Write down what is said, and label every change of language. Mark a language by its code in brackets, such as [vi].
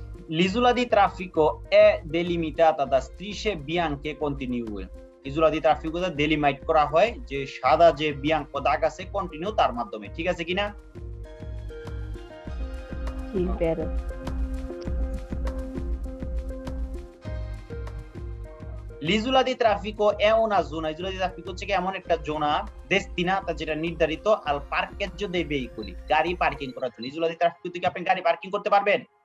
[it] L'isola di traffico è delimitata da strisce bianche continue. [bn] ইজুলা দি traffic ডেলিমাইট করা হয় যে সাদা যে বিয়াঙ্ক দাগ আছে কন্টিনিউ তার মাধ্যমে, ঠিক আছে কিনা? জি, বেরো। [it] L'isola di traffico è una zona, isola di traffico [bn] হচ্ছে কি এমন একটা জোনা [it] destinata যেটা নির্ধারিত al parcheggio dei veicoli, [bn] গাড়ি পার্কিং করার জন্য। ইজুলা দি ট্রাফিক থেকে আপনি গাড়ি পার্কিং করতে পারবেন